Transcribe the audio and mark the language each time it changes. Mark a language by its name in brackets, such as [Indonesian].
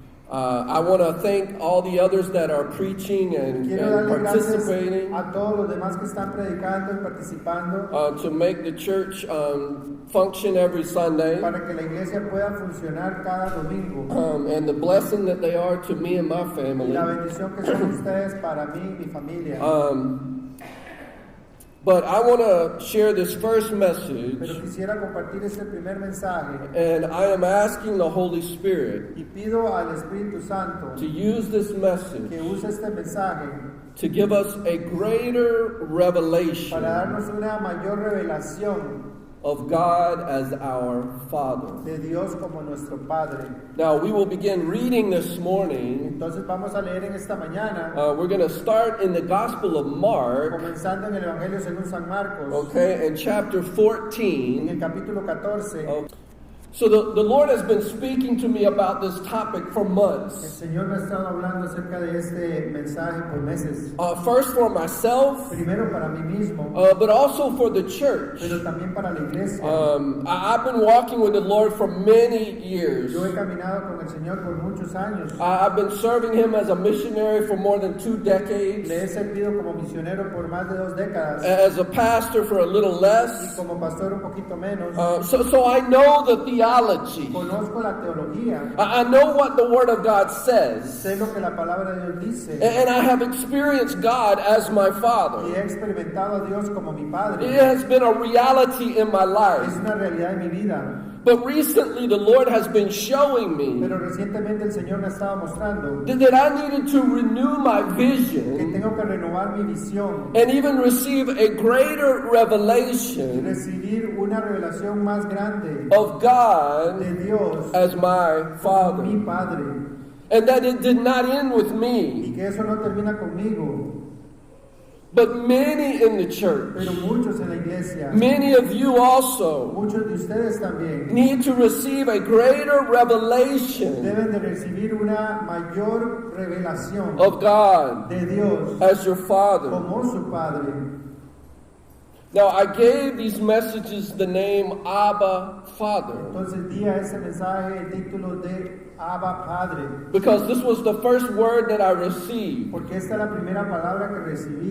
[English] I want to thank all the others that are preaching and [Spanish] Quiero darle gracias [English] participating [Spanish] a todos los demás que están predicando y participando [English] to make the church function every Sunday. [Spanish] para que la iglesia pueda funcionar cada domingo. [English] And the blessing that they are to me and my [Spanish] Y [English] family. [Spanish] la bendición que son ustedes para mí y mi familia. [English] But I want to share this first [Spanish] Pero [English] message, [Spanish] quisiera compartir este primer mensaje [English] and I am asking the Holy Spirit [Spanish] y pido al Espíritu Santo [English] to use this message [Spanish] que use este mensaje [English] to give us a greater revelation [Spanish] para darnos una mayor revelación [English] of God as our Father. [Spanish] de Dios como nuestro Padre. [English] Now, we will begin reading this morning. [Spanish] Entonces vamos a leer en esta mañana, [English] We're going to start in the Gospel of Mark, [Spanish] comenzando en el Evangelio según San Marcos, [English] okay, in chapter [Spanish] en el [English] 14. [Spanish] capítulo 14. [English] So the Lord has been speaking to me about this topic for [Spanish] El [English] months. [Spanish] Señor me ha estado hablando acerca de este mensaje por meses. [English] First for myself, [Spanish] Primero para mí mismo, [English] but also for the church. [Spanish] pero también para la iglesia. [English] I've been walking with the Lord for many years. [Spanish] Yo he caminado con el Señor por muchos años. [English] I've been serving Him as a missionary for more than 2 decades. [Spanish] Le he servido como misionero por más de 2 décadas [English] As a pastor for a little [Spanish] y [English] less. [Spanish] como pastor un poquito menos. [English] So I know the theology. [Spanish] Conozco la teología, [English] I know what the Word of God says. [Spanish] sé lo que la palabra de Dios dice [English] And I have experienced God as my [Spanish] y [English] Father. [Spanish] he experimentado a Dios como mi Padre. [English] It has been a reality in my [Spanish] Es [English] life. [Spanish] una realidad en mi vida. [English] But recently the Lord has been showing me [Spanish] Pero recientemente el Señor me estaba mostrando [English] that I needed to renew my [Spanish] que [English] vision [Spanish] tengo que renovar mi visión [English] and even receive a greater [Spanish] y [English] revelation [Spanish] recibir una revelación más grande [English] of God [Spanish] de Dios [English] as my [Spanish] como mi [English] Father. [Spanish] Padre. [English] And that it did not end with [Spanish] Y [English] me, [Spanish] que eso no termina conmigo, [English] but many in the church, [Spanish] pero muchos en la iglesia, [English] many of you also, [Spanish] muchos de ustedes también, [English] need to receive a greater revelation [Spanish] deben de recibir una mayor revelación [English] of God [Spanish] de Dios [English] as your Father. [Spanish] como su Padre. [English] Now, I gave these messages the name Abba Father [Spanish] Entonces di a ese mensaje el título de Abba Padre, [English] because this was the first word that I received [Spanish] porque esta es la primera palabra que recibí